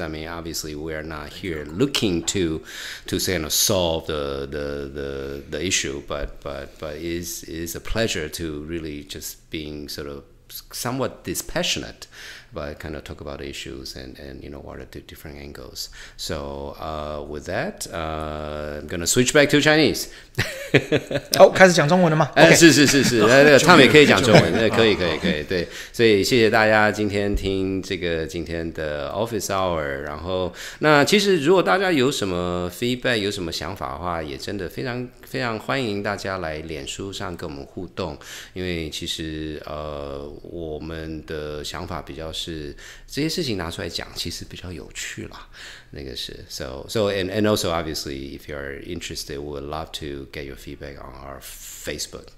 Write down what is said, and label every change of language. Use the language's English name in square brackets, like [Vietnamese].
[English] I mean, obviously, we're not here looking to solve the issue, but it is a pleasure to really just being sort of somewhat dispassionate, but kind of talk about issues and what are the different angles. So with that, I'm gonna switch back to Chinese. [Chinese] 开始讲中文了吗？是，他们也可以讲中文，可以，对，所以谢谢大家今天听今天的 Office Hour。然后，那其实如果大家有什么 feedback， 有什么想法的话，也真的非常非常欢迎大家来脸书上跟我们互动，因为其实我们的想法比较是这些事情拿出来讲，其实比较有趣啦。那个是 [English] so and also obviously if you're interested, we would love to get your feedback on our Facebook.